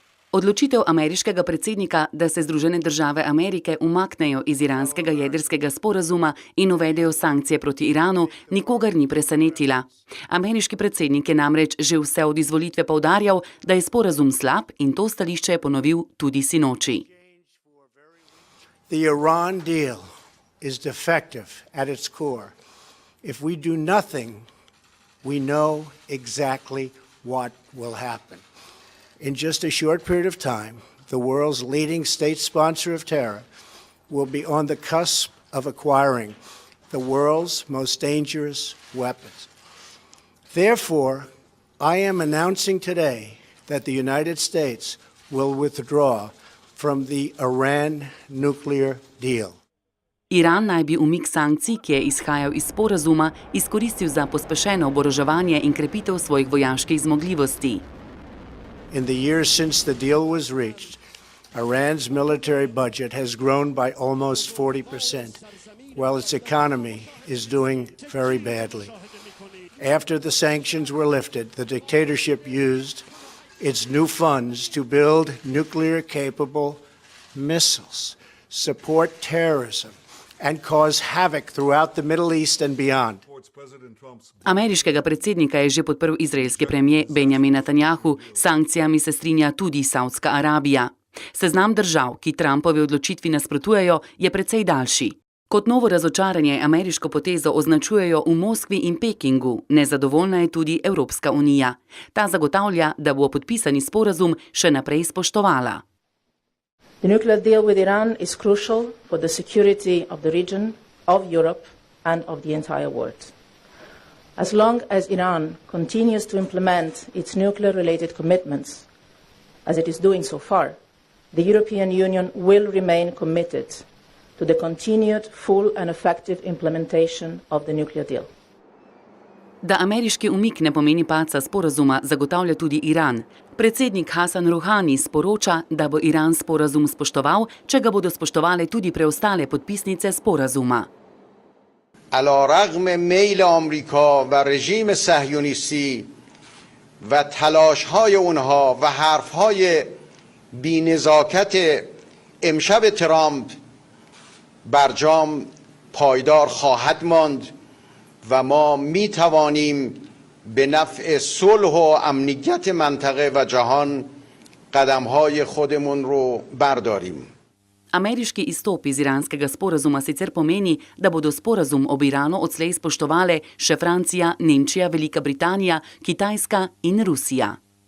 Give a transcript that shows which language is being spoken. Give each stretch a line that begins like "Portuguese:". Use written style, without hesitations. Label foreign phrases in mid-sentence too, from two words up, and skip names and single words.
Slovenian: Odločitev ameriškega predsednika, da se Združene države Amerike umaknejo iz iranskega jedrskega sporazuma in uvedejo sankcije proti Iranu, nikogar ni presenetila. Ameriški predsednik je namreč že vse od izvolitve poudarjal, da je sporazum slab, in to stališče je ponovil tudi sinoči.
English: The Iran deal is defective at its core. If we do nothing, we know exactly what will happen. In just a short period of time, the world's leading state sponsor of terror will be on the cusp of acquiring the world's most dangerous weapons. Therefore, I am announcing today that the United States will withdraw from the Iran nuclear deal.
Slovenian: Iran naj bi umik sankcij, ki je izhajal iz sporazuma, izkoristil za pospešeno oboroževanje in krepitev svojih vojaških zmogljivosti.
English: In the years since the deal was reached, Iran's military budget has grown by almost 40%, while its economy is doing very badly. After the sanctions were lifted, the dictatorship used its new funds to build nuclear-capable missiles, support terrorism, and cause havoc throughout the Middle East and beyond.
Slovenian: Ameriškega predsednika je že podprl izraelski premier Benjamin Netanjahu, s sankcijami se strinja tudi Saudska Arabija. Seznam držav, ki Trumpovi odločitvi nasprotujejo, je precej daljši. Kot novo razočaranje ameriško potezo označujejo v Moskvi in Pekingu, nezadovoljna je tudi Evropska unija. Ta zagotavlja, da bo podpisani sporazum še naprej spoštovala.
English: The nuclear deal with Iran is crucial for the security of the region, of Europe and of the entire world. As long as Iran continues to implement its nuclear-related commitments, as it is doing so far, the European Union will remain committed to the continued full and effective implementation of the nuclear deal.
Slovenian: Da ameriški umik ne pomeni padca sporazuma, zagotavlja tudi Iran. Predsednik Hasan Rouhani sporoča, da bo Iran sporazum spoštoval, če ga bodo spoštovale tudi preostale podpisnice sporazuma.
Persian: علی رغم میل آمریکا و رژیم صهیونیستی و تلاش‌های اونها و حرف‌های بی‌نزاکت امشب ترامپ برجام پایدار خواهد ماند و ما می‌توانیم به نفع صلح و امنیت منطقه و جهان قدم‌های خودمون رو برداریم.
Slovenian: Ameriški izstop iz iranskega sporazuma sicer pomeni, da bodo sporazum ob Iranu odslej spoštovale še Francija, Nemčija, Velika Britanija, Kitajska in Rusija.